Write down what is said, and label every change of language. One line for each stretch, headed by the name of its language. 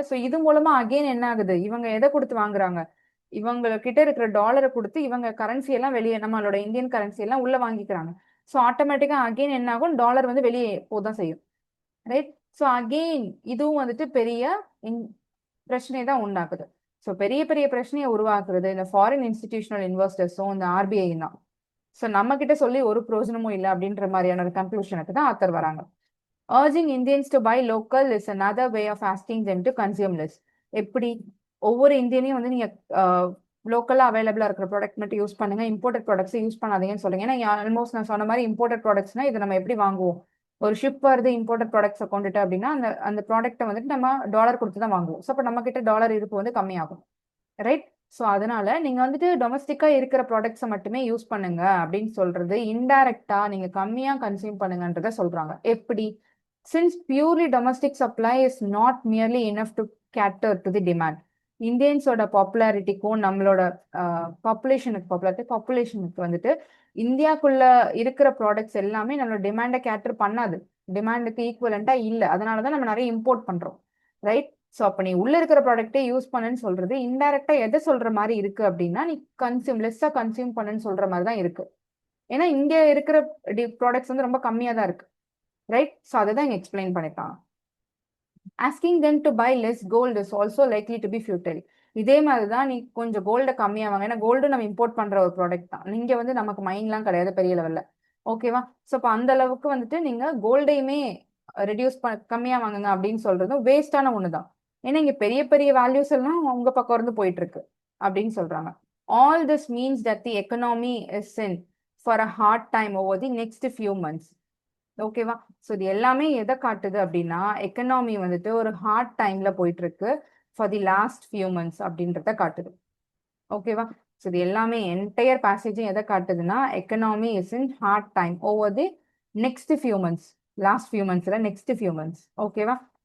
Tamil: So இது மூலமா again என்ன ஆகுது, இவங்க எதை கொடுத்து வாங்குறாங்க? இவங்க கிட்ட இருக்கிற டாலரை கொடுத்து இவங்க கரன்சி எல்லாம் வெளியே நம்மளோட இந்தியன் கரன்சி எல்லாம் உள்ள வாங்கிக்கிறாங்க. ஸோ ஆட்டோமேட்டிக்கா அகெயின் என்ன ஆகும், டாலர் வந்து வெளியே போதான் செய்யும், ரைட்? ஸோ அகெயின் இதுவும் வந்துட்டு பெரிய பிரச்சனை தான் உண்டாக்குது. ஸோ பெரிய பெரிய பிரச்சனையை உருவாக்குறது இந்த ஃபாரின் இன்ஸ்டிடியூஷனல் இன்வெஸ்டர்ஸும் இந்த ஆர்பிஐ தான். ஸோ நம்ம கிட்ட சொல்லி ஒரு பிரயோஜனமும் இல்லை அப்படின்ற மாதிரியான ஒரு கன்க்ளூஷனுக்கு தான் ஆத்தர் வராங்க.
English: Urging Indians to buy local is another way of asking them to consume less.
Tamil: எப்படி ஒவ்வொரு இந்தியனையும் வந்து நீங்க லோக்கலா அவைலபிளா இருக்கிற ப்ராடக்ட் மட்டும் யூஸ் பண்ணுங்க, இம்போர்ட்டட் ப்ராடக்ட்ஸ் யூஸ் பண்ணாதீங்கன்னு சொல்றீங்க. ஏன்னா ஆல்மோஸ்ட் நான் சொன்ன மாதிரி இம்போர்ட்டட் ப்ராடக்ட்ஸ்னா இதை நம்ம எப்படி வாங்குவோம்? ஒரு ஷிப் வருது இம்போர்ட்டட் ப்ராடக்ட்ஸை கொண்டுட்டு அப்படின்னா அந்த அந்த ப்ராடக்ட்டை வந்துட்டு நம்ம டாலர் கொடுத்து தான் வாங்குவோம். ஸோ அப்போ நம்ம கிட்ட டாலர் இருப்பு வந்து கம்மியாகும், ரைட்? ஸோ அதனால நீங்க வந்துட்டு டொமஸ்டிக்கா இருக்கிற ப்ராடக்ட்ஸை மட்டுமே யூஸ் பண்ணுங்க அப்படின்னு சொல்றது இன்டைரக்டா நீங்க கம்மியா கன்சியூம் பண்ணுங்கன்றத சொல்றாங்க. எப்படி?
English: Since purely domestic supply is not merely enough to cater to the demand.
Tamil: இந்தியன்ஸோட பாப்புலாரிட்டிக்கும் நம்மளோட பாப்புலேஷனுக்கு வந்துட்டு இந்தியாக்குள்ள இருக்கிற ப்ராடக்ட்ஸ் எல்லாமே நம்மளோட டிமாண்டை கேட்டர் பண்ணாது, டிமாண்டுக்கு ஈக்குவலண்டா இல்லை. அதனாலதான் நம்ம நிறைய இம்போர்ட் பண்றோம், ரைட்? ஸோ அப்போ நீ உள்ள இருக்கிற ப்ராடக்டே யூஸ் பண்ணுன்னு சொல்றது இன்டைரக்டா எதை சொல்ற மாதிரி இருக்கு அப்படின்னா நீ லெஸ்ஸா கன்சியூம் பண்ணுன்னு சொல்ற மாதிரி தான் இருக்கு. ஏன்னா இங்க இருக்கிற ப்ராடக்ட்ஸ் வந்து ரொம்ப கம்மியா தான் இருக்கு, ரைட்? ஸோ அதை தான் இங்க எக்ஸ்பிளைன் பண்ணிருக்காங்க.
English: Asking them to buy less gold is also likely to be futile.
Tamil: இதே மாதிரி தான் நீ கொஞ்சம் கோல்டை கம்மியாக வாங்க, ஏன்னா கோல்டு நம்ம இம்போர்ட் பண்ற ஒரு ப்ராடக்ட் தான். நீங்க வந்து நமக்கு மைன்லாம் கிடையாது பெரிய லெவல்ல, ஓகேவா? ஸோ இப்போ அந்த அளவுக்கு வந்துட்டு நீங்க கோல்டையுமே கம்மியா வாங்குங்க அப்படின்னு சொல்றதும் வேஸ்டான ஒண்ணுதான். ஏன்னா இங்க பெரிய பெரிய வேல்யூஸ் எல்லாம் உங்க பக்கம் இருந்து போயிட்டு இருக்கு அப்படின்னு சொல்றாங்க.
English: All this means that the economy is in for a hard time over the next few months.
Tamil: ஓகேவா? ஸோ இது எல்லாமே எதை காட்டுது அப்படின்னா எக்கனாமி வந்துட்டு ஒரு ஹார்ட் டைம்ல போயிட்டு இருக்கு
English: for the last few months
Tamil: அப்படின்றத காட்டுது, ஓகேவா? ஸோ இது எல்லாமே என்டையர் பேசேஜும் எதை காட்டுதுன்னா
English: economy is in hard time over the next few months,
Tamil: last few மந்த்ஸ்ல next few months, ஓகேவா?